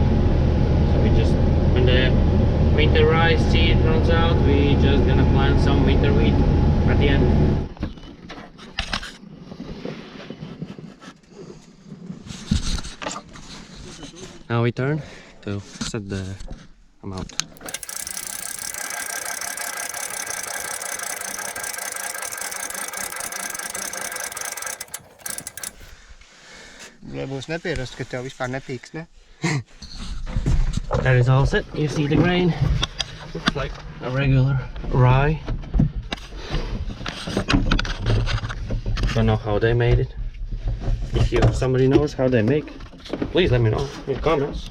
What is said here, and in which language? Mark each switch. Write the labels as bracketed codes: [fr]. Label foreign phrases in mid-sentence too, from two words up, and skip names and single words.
[en] So we just, when the winter rye seed runs out, we just gonna plant some winter wheat at the end. Now we turn to to set the amount. [lv] Lai būs nepierast, ka tev vispār nepīks, ne? [en] That is all set. You see the grain. Looks like a regular rye. Don't know how they made it. If somebody knows how they make, please let me know in the comments.